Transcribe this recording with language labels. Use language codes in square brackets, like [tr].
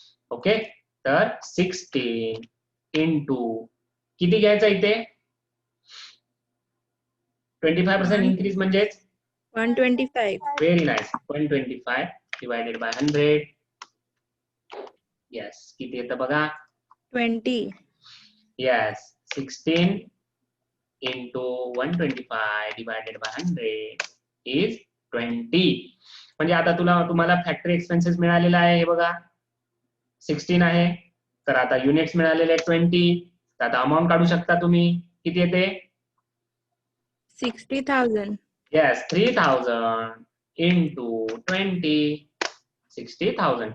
[mr] Okay, तर 16 into किती घ्यायचं इथे 25% इन्क्रीज म्हणजेच 125. [en] Very nice, 125 divided by 100. [mr] Yes, किती येतं बघा 20. [en] Yes, 16 into 125 divided by 100 is 20. [mr] म्हणजे आता तुम्हाला फॅक्टरी एक्सपेन्सेस मिळालेला आहे हे बघा 16 आहे. तर आता युनिट्स मिळालेले 20. तर आता अमाऊंट काढू शकता तुम्ही, किती येते 60,000. [en] Yes, 3,000 into 20. 60,000.